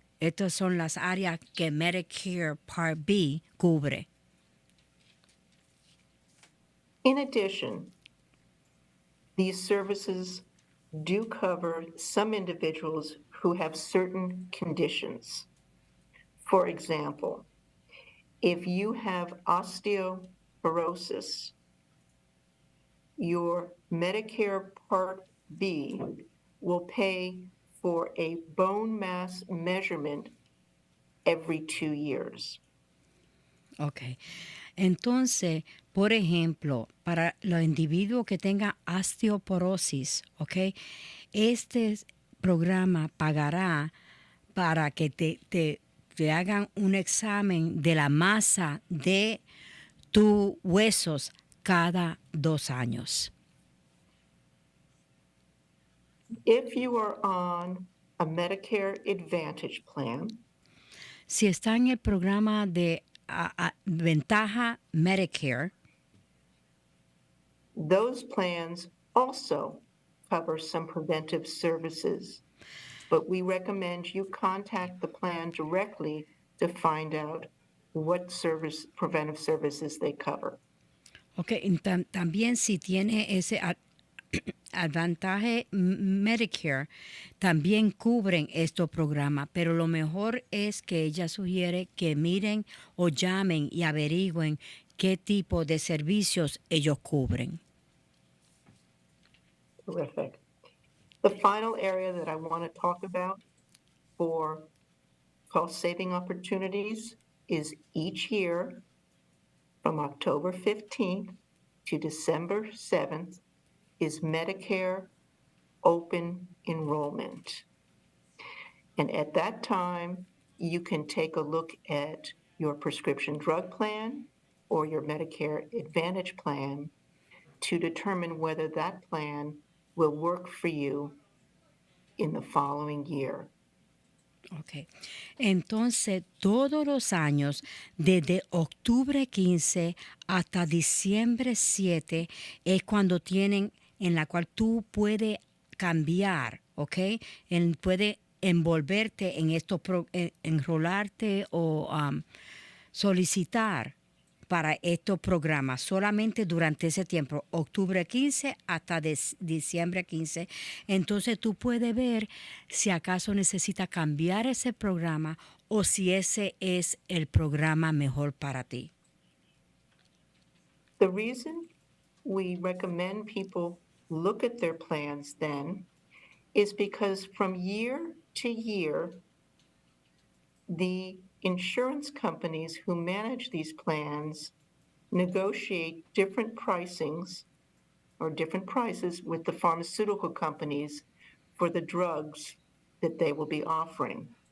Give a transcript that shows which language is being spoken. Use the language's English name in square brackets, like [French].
[Spanish] Estas son las áreas que Medicare Part B cubre. [English] In addition, these services do cover some individuals who have certain conditions. For example, if you have osteoporosis, your Medicare Part B will pay for a bone mass measurement every 2 years. Ok. [Spanish] Entonces, por ejemplo, para los individuos que tengan osteoporosis, ok, este programa pagará para que te hagan un examen de la masa de tus huesos cada 2 años. [English] If you are on a Medicare Advantage plan, [Spanish] Si está en el programa de ventaja Medicare, [English] those plans also cover some preventive services, but we recommend you contact the plan directly to find out what preventive services they cover. [Spanish] ok, también si tiene ese Advantage Medicare, también cubren estos programas, pero lo mejor es que ella sugiere que miren o llamen y averigüen qué tipo de servicios ellos cubren. [English] Terrific. The final area that I want to talk about for cost-saving opportunities is each year from October 15th to December 7th is Medicare open enrollment. And at that time, you can take a look at your prescription drug plan or your Medicare Advantage plan to determine whether that plan will work for you in the following year. Ok. [Spanish] Entonces, todos los años, desde octubre 15 hasta diciembre 7, es cuando tienen, en la cual tú puedes cambiar, ¿ok? Puedes envolverte en esto, enrolarte o solicitar para estos programas solamente durante ese tiempo, octubre 15 hasta diciembre 15. Entonces tú puedes ver si acaso necesita cambiar ese programa o si ese es el programa mejor para ti. [English] The reason we recommend people look at their plans then is because from year to year, the insurance companies who manage these plans negotiate different pricings or different prices with the pharmaceutical companies for the drugs that they will be offering.